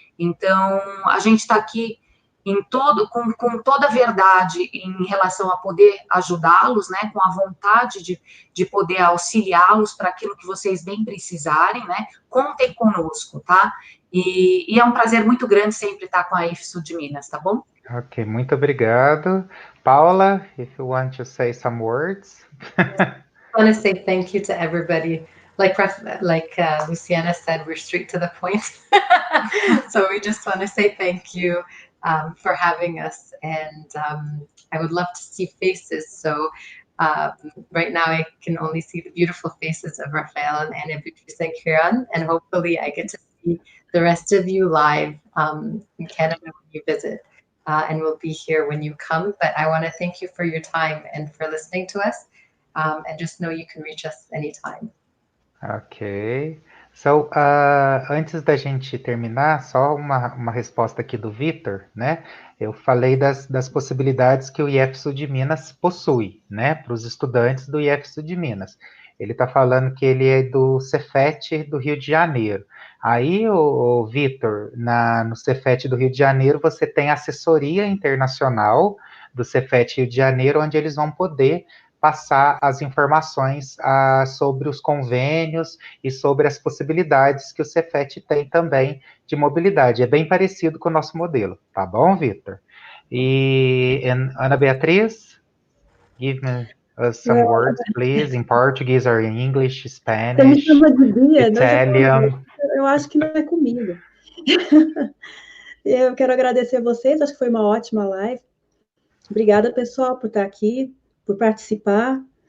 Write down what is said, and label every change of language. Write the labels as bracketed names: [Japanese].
[Portuguese] Então, a gente está aqui com toda a verdade em relação a poder ajudá-los, né, com a vontade de poder auxiliá-los para aquilo que vocês bem precisarem, né, contem conosco, tá? E é um prazer muito grande sempre estar com a IFSU de Minas, tá bom? Ok, muito obrigado. [English] Paula, if you want to say some words. I want to say thank you to everybody. Like Luciana said, we're straight to the point. So we just want to say thank you for having us. And I would love to see faces. So right now I can only see the beautiful faces of Rafael and Anna, Beatrice, and Ciaran. And hopefully I get to see the rest of you live in Canada when you visit. And we'll be here when you come. But I want to thank you for your time and for listening to us. And just know you can reach us anytime. Ok. [Portuguese] So, antes da gente terminar, só uma resposta aqui do Vitor, né? Eu falei das possibilidades que o IFSU de Minas possui, né? Para os estudantes do IFSU de Minas. Ele está falando que ele é do Cefet do Rio de Janeiro. Aí, o Vitor, no Cefet do Rio de Janeiro, você tem assessoria internacional do Cefet Rio de Janeiro, onde eles vão poder passar as informações sobre os convênios e sobre as possibilidades que o Cefet tem também de mobilidade. É bem parecido com o nosso modelo, tá bom, Vitor? [English] E Ana Beatriz, give me some words, please, in Portuguese or in English, Spanish, Italian. [Portuguese] Eu acho que não é comigo. Eu quero agradecer a vocês, acho que foi uma ótima live. Obrigada, pessoal, por estar aqui, por participar.